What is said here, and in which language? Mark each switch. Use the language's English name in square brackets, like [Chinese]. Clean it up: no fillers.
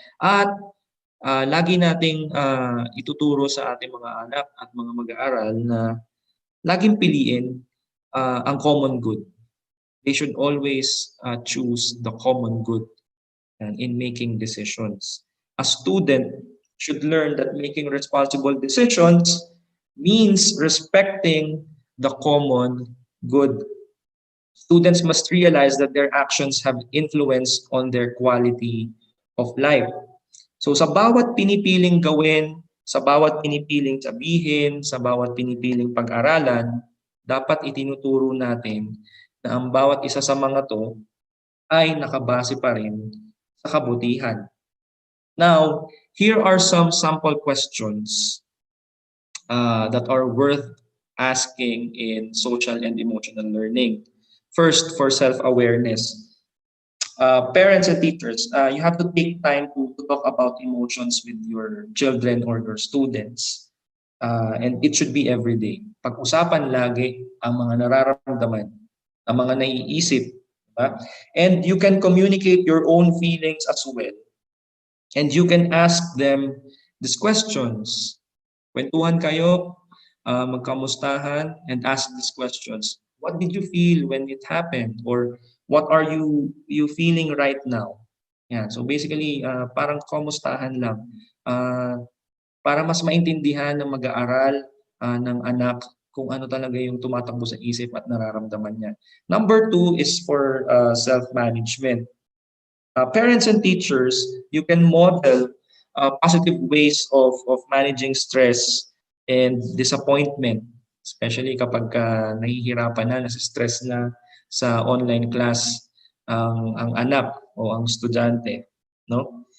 [Filipino] At lagi nating ituturo sa ating mga anak at mga mag-aaral na laging piliin ang common good. [English] They should always choose the common good in making decisions. A student should learn that making responsible decisions means respecting the common good. Students must realize that their actions have influence on their quality of life. [Filipino] So sa bawat pinipiling gawin, sa bawat pinipiling sabihin, sa bawat pinipiling pag-aralan, dapat itinuturo natin na ang bawat isa sa mga to ay nakabase pa rin sa kabutihan. [English] Now, here are some sample questions that are worth asking in social and emotional learning. First, for self-awareness. Parents and teachers, you have to take time to talk about emotions with your children or your students. And it should be every day. [Filipino] Pag-usapan lagi ang mga nararamdaman ang mga naiisip. Diba? [English] And you can communicate your own feelings as well. And you can ask them these questions. [Filipino] Kwentuhan kayo, magkamustahan, [English] and ask these questions. What did you feel when it happened? Or what are you feeling right now? Yeah, so basically, [Filipino] parang kamustahan lang. Uh, para mas maintindihan ng mag-aaral ng anak kung ano talaga yung tumatakbo sa isip at nararamdaman niya. [English] Number two is for self-management. Parents and teachers, you can model positive ways of managing stress and disappointment, especially [Filipino] kapag nahihirapan na, nasa-stress na sa online class ang anak o ang estudyante, no?